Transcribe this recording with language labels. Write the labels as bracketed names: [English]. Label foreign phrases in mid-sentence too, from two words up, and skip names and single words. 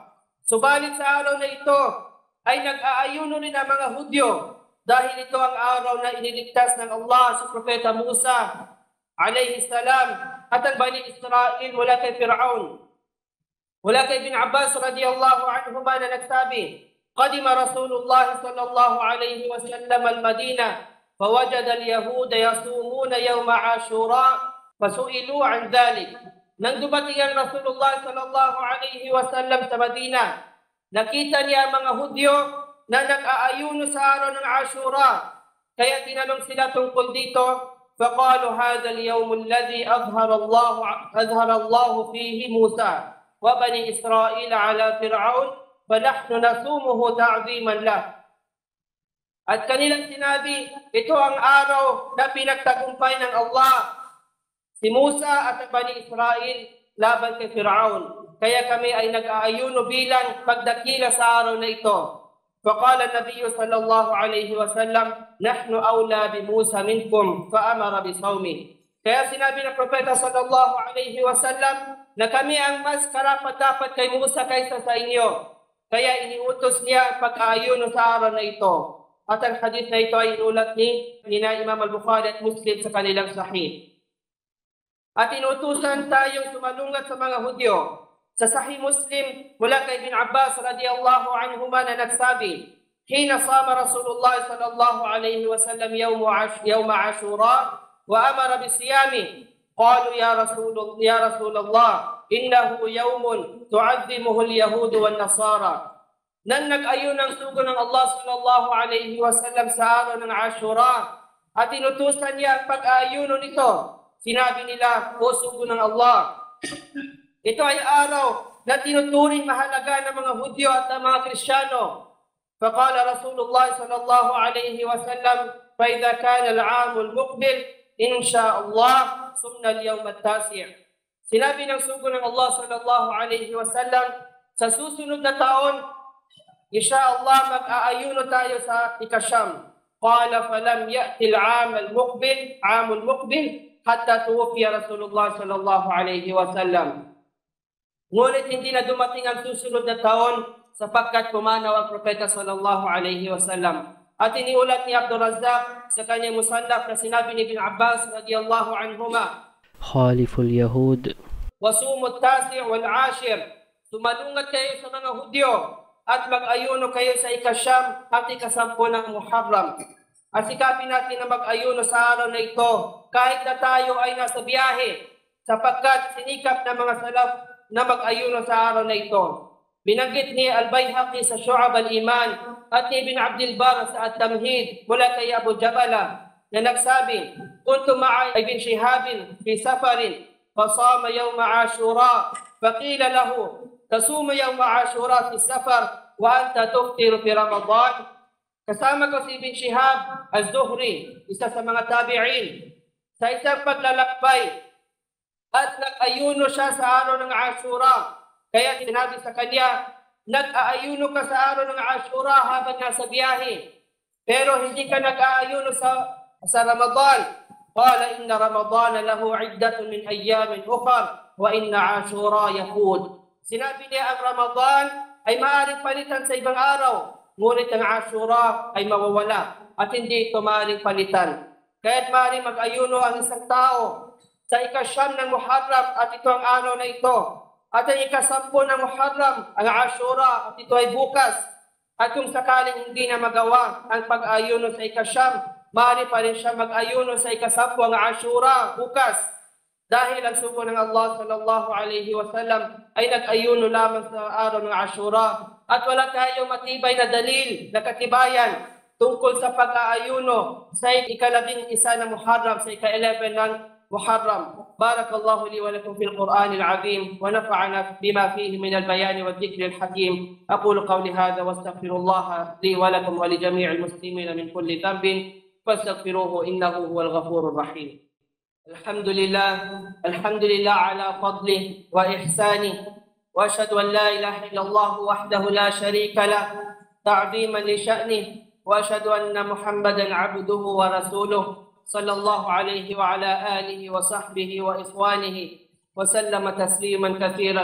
[Filipino] Subalit sa araw na ito ay nag-aayuno rin ang mga Hudyo dahil ito ang araw na iniligtas ng Allah sa Propeta Musa [Arabic] عليه السلام [Filipino] at ang Bani Israel mula kay Fir'aun. Mula kay [Arabic] Ibn Abbas رضي الله عنه [Filipino] na nagsabi, [Arabic] "قدم رسول الله صلى الله عليه وسلم المدينة فوجد اليهود يصومون يوم عاشوراء فسئلوا عن ذلك." [Filipino] Nang dumating ang Rasulullah [Arabic] صلى الله عليه وسلم [Filipino] sa Madina, nakita niya ang mga Hudyo na nag-aayuno sa araw ng Ashura. Kaya tinanong sila tungkol dito, [Arabic] فقالوا هذا اليوم الذي أظهر الله فيه موسى وبني إسرائيل على فرعون فنحن نصومه تعظيما له. [Filipino] At kanilang sinabi, ito ang araw na pinagtagumpay ng Allah si Musa at ang Bani Israel laban kay Fir'aun. Kaya kami ay nag-aayuno bilang pagdakila sa araw na ito. [Arabic] فقال النبي صلى الله عليه وسلم نحن أولى بموسى منكم فأمر بصومه. [Filipino] Kaya sinabi ng Propeta [Arabic] صلى الله عليه وسلم [Filipino] na kami ang mas karapat-dapat kay Musa kaysa sa inyo. Kaya iniutos niya ang pag-aayuno sa araw na ito. At ang hadith na ito ay inulat ni Imam al-Bukhari at Muslim sa kanilang sahih. At inutusan tayong sumalungat sa mga Hudyo. [Arabic] Sa Sahih Muslim, [Filipino] mula kay [Arabic] Ibn Abbas رضي الله عنهما [Filipino] na nagsabi, [Arabic] "حين صام رسول الله صلى الله عليه وسلم يوم عاشوراء وأمر بصيامه. قالوا يا رسول الله إنه يوم تعظمه اليهود والنصارى." [Filipino] Nang nag-ayun ang sugo ng Allah [Arabic] صلى الله عليه وسلم [Filipino] sa araw ng Ashura at inutusan niya ang pag-ayuno nito, sinabi nila, "O sugo ng Allah, ito ay araw na tinuturing mahalaga ng mga Hudyo at ng mga Kristiyano." [Arabic] فقال رسول الله صلى الله عليه وسلم فإذا كان العام المقبل إن شاء الله صمنا اليوم التاسع'." [Filipino] Sinabi ng sugo ng Allah [Arabic] صلى الله عليه وسلم, [Filipino] sa susunod na taon, insha'Allah, mag-aayuno tayo sa ikasyam. [Arabic] قال فلم يأت العام المقبل العام المقبل حتى توفي رسول الله صلى الله عليه وسلم. [Filipino] Ngunit hindi na dumating ang susunod na taon sapagkat pumanaw ang Propeta [Arabic] صلى الله عليه وسلم. [Filipino] At iniulat ni Abdul Razzaq sa kanyang musannaf na sinabi ni Ibn Abbas [Arabic] رضي الله عنهما, "خالفوا اليهود وصوموا التاسع والعاشر." [Filipino] Sumalungat kayo sa mga Hudyo at mag-ayuno kayo sa ikasyam at ikasampu ng Muharram. At sikapin natin na mag-ayuno sa araw na ito kahit na tayo ay nasa biyahe sapagkat sinikap ng mga salaf na mag-ayuno sa araw na ito. Binanggit ni [Arabic] Al-Bayhaqi sa Syu'ab al-Iman [Filipino] at ni [Arabic] Ibn Abdul Barr sa At-Tamhid [Filipino] mula kay [Arabic] Abu Jabala [Filipino] na nagsabi, [Arabic] "كنت مع ابن شهاب في سفر فصام يوم عاشوراء فقيل له تصوم يوم عاشوراء في سفر وأنت تفطر في رمضان." [Filipino] Kasama ko si Ibn Shihab az-Zuhri, isa sa mga tabi'in, sa isang paglalakbay at nag-ayuno siya sa araw ng Ashura. Kaya sinabi sa kanya, "Nag-aayuno ka sa araw ng Ashura habang nasa biyahe, pero hindi ka nag-aayuno sa Ramadan." [Arabic] قال إن رمضان له عدة من أيام أخر وإن عاشوراء يفوت. [Filipino] Sinabi niya ang Ramadan ay maaaring palitan sa ibang araw, ngunit ang Ashura ay mawawala at hindi ito maaaring palitan. Kaya't maaaring mag-ayuno ang isang tao sa ikasyam ng Muharram at ito ang araw na ito. At ang ika-10 ng Muharram, ang Ashura, at ito ay bukas. At kung sakaling hindi na magawa ang pag-ayuno sa ika-9, maaari pa rin siya mag-ayuno sa ika-10 ang Ashura bukas. Dahil ang sugo ng Allah [Arabic] صلى الله عليه وسلم [Filipino] ay nag-ayuno lamang sa araw ng Ashura. At wala tayong matibay na dalil na katibayan tungkol sa pag-aayuno sa ika-11 ng Muharram, sa ika-11 ng محرم. [Arabic] بارك الله لي ولكم في القرآن العظيم ونفعنا بما فيه من البيان والذكر الحكيم. أقول قولي هذا واستغفر الله لي ولكم ولجميع المسلمين من كل ذنب فاستغفروه إنه هو الغفور الرحيم. الحمد لله على فضله وإحسانه، وأشهد أن لا إله إلا الله وحده لا شريك له تعظيما لشأنه، وأشهد أن محمدا عبده ورسوله صلى الله عليه وعلى آله وصحبه وإخوانه وسلم تسليما كثيرا.